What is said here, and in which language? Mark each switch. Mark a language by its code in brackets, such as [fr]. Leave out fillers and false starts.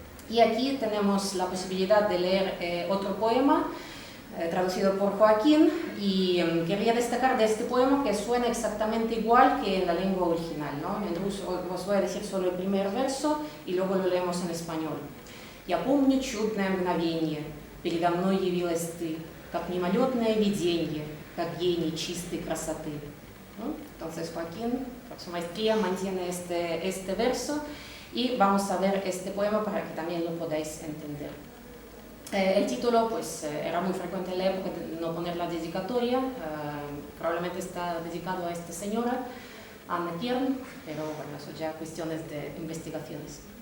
[es] Y aquí tenemos la posibilidad de leer otro poema, traducido por Joaquín, y quería destacar de este poema que suena exactamente igual que en la lengua original, ¿no? En ruso os voy a decir solo el primer verso y luego lo leemos en español. [ru] «Я помню чудное мгновенье, передо мной явилась ты, как мимолетное виденье, как гений чистой красоты». [es] ¿No? Entonces Joaquín, por su maestría, mantiene este verso y vamos a ver este poema para que también lo podáis entender. El título pues, era muy frecuente en la época de no poner la dedicatoria, probablemente está dedicado a esta señora, Anna Kern, pero bueno, eso ya cuestiones de investigaciones.